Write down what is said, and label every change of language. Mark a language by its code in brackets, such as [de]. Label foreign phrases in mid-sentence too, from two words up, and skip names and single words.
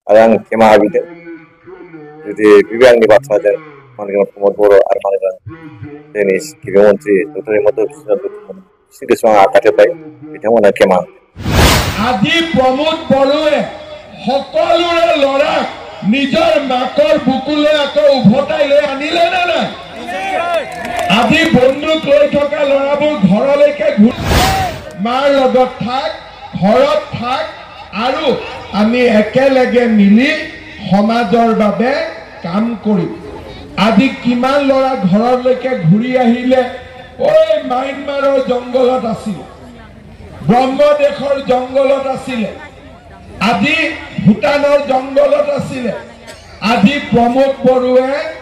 [brx] आरो आं खेमा हाबिदों जुदि बिबो आंनि बाथ्राजों मानगोनां प्रमद बर' आरो मानगोनां जोंनि गिबि मन्थ्रि डक्टर हिमन्त बिश्व शर्मानि गोसोआव आं आघात होबाय बिथांमोना खेमा [as] আজি प्रमोद बरुवे সকলোৰে লৰাক নিজৰ মাকৰ বুকুলৈ আকৌ উভতাই লৈ আনিলে নে নাই আজি বন্দুক লৈ থকা লৰাবোৰ ঘৰলৈকে মাৰ লগত থাক ঘৰত থাক আৰু আমি একেলগে মিলি সমাজৰ বাবে কাম কৰিম আজি কিমান লৰা ঘৰলৈকে ঘূৰি আহিলে ওই মাইনমাৰৰ জংগলত আছিল ব্ৰহ্মদেশৰ জংগলত আছিল আজি ভূটানৰ জংগলত আছিল আজি প্ৰমোদ বৰুৱে